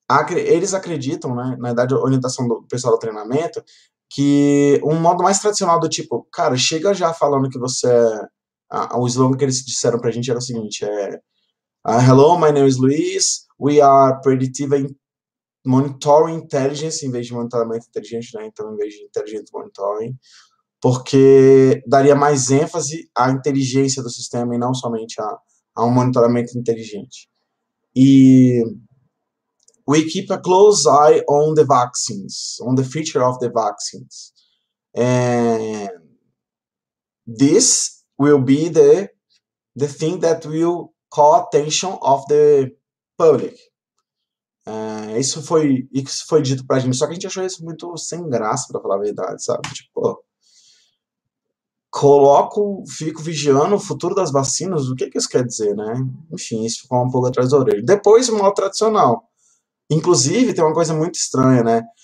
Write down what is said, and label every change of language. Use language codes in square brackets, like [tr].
[pt] Eles acreditam, né, na verdade, a orientação do pessoal do treinamento, que um modo mais tradicional do tipo, cara, chega já falando que você o slogan que eles disseram pra gente era o seguinte, [en] Hello, my name is Luis, we are predictive monitoring intelligence, [pt] em vez de monitoramento inteligente, né, então em vez de intelligent monitoring, porque daria mais ênfase à inteligência do sistema e não somente a um monitoramento inteligente. [en] E we keep a close eye on the vaccines, on the future of the vaccines. And this will be the thing that will call attention of the public. [pt] Isso foi dito pra gente, só que a gente achou isso muito sem graça, pra falar a verdade, sabe? Tipo, fico vigiando o futuro das vacinas, o que isso quer dizer, né? Enfim, isso ficou um pouco atrás da orelha. Depois, o modo tradicional. Inclusive, tem uma coisa muito estranha, né?